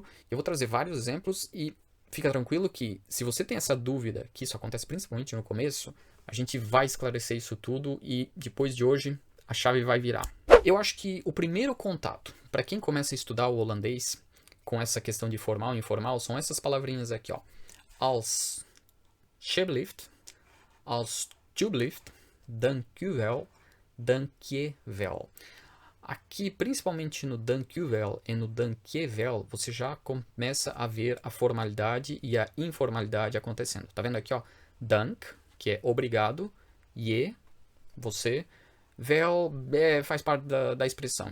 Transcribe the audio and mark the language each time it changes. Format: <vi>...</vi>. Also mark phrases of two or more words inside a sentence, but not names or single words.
<pt>Eu vou trazer vários exemplos e fica tranquilo que, se você tem essa dúvida, que isso acontece principalmente no começo, a gente vai esclarecer isso tudo e depois de hoje a chave vai virar. Eu acho que o primeiro contato para quem começa a estudar o holandês com essa questão de formal e informal são essas palavrinhas aqui, ó.</pt> <nl>Alsjeblieft, alsjeblieft, dankjewel, dankjewel.</nl> <pt>Aqui, principalmente no dankjewel e no dankjewel, você já começa a ver a formalidade e a informalidade acontecendo. Tá vendo aqui, ó? Dank, que é obrigado, je, você, wel faz parte da expressão.</pt>